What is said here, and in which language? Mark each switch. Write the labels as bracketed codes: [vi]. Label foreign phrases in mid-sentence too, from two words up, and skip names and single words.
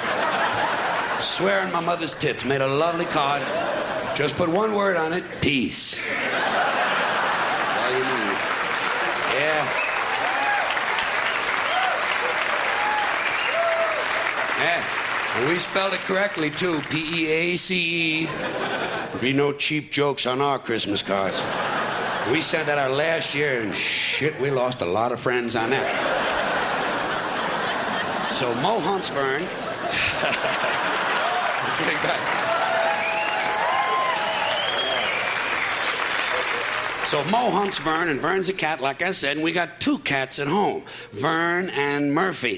[en] Swearing my mother's tits, made a lovely card. Just put one word on it, peace. All you need. Yeah. Yeah. And we spelled it correctly, too. P-E-A-C-E. There'll be no cheap jokes on our Christmas cards. We sent that out last year, and shit, we lost a lot of friends on that. So Mo humps Vern. Getting back. So Mo humps Vern, and Vern's a cat, like I said, and we got two cats at home, Vern and Murphy.